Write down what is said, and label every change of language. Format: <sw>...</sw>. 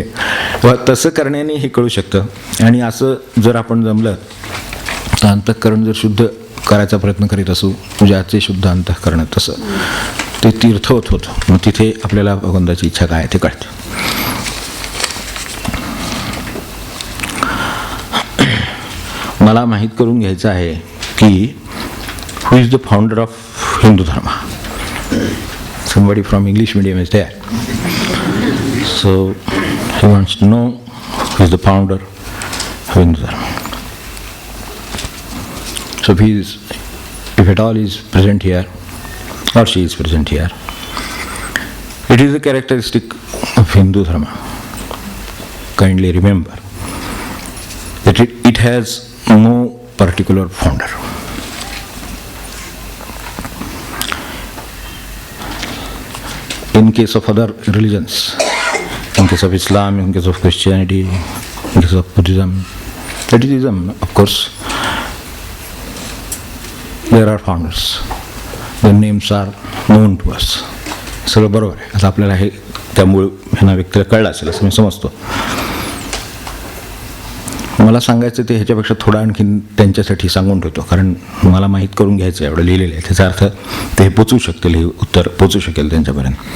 <mr>तेव्हा तसं करण्याने हे कळू शकतं. आणि असं जर आपण जमलं तर अंतःकरण जर शुद्ध करायचा प्रयत्न करीत असू, पूजाचे शुद्ध अंतःकरण, तसं ते तीर्थवत होतं. मग तिथे आपल्याला भगवंताची इच्छा काय ते कळतं. मला माहीत करून घ्यायचं आहे की</mr> <en>Who is the founder of Hindu Dharma. Somebody from English medium is there. So he wants to know who is the founder of Hindu Dharma. So if at all he is present here or she is present here, it is a characteristic of Hindu Dharma. Kindly remember that it has no particular founder. In case of other religions, in case of Islam, in case of Christianity, in case of Buddhism, Buddhism, of course, there are founders. Their names are known to us.</en> <mr>सगळं बरोबर आहे. आता आपल्याला हे त्यामुळे ह्यांना व्यक्तीला कळलं असेल असं मी समजतो. मला सांगायचं ते ह्याच्यापेक्षा थोडं आणखीन त्यांच्यासाठी सांगून ठेवतो, कारण मला माहीत करून घ्यायचं आहे. एवढं लिहिलेलं आहे त्याचा अर्थ ते पोचू शकतील, हे उत्तर पोचू शकेल त्यांच्यापर्यंत.</mr>